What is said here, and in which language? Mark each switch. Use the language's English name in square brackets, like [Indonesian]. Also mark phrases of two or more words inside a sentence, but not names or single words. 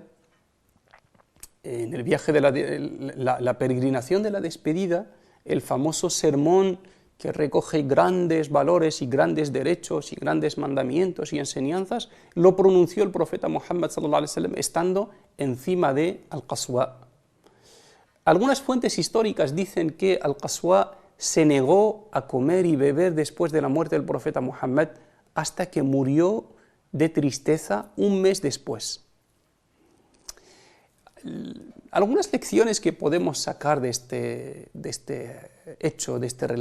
[Spanish] En el viaje de la peregrinación de la despedida, el famoso sermón que recoge grandes valores y grandes derechos y grandes mandamientos y enseñanzas, lo pronunció el profeta Muhammad [Arabic] صلى الله عليه وسلم [Spanish] estando encima de Al-Qaswa. Algunas fuentes históricas dicen que Al-Qaswa se negó a comer y beber después de la muerte del profeta Muhammad hasta que murió de tristeza un mes después. Algunas lecciones que podemos sacar de este hecho, de este relato.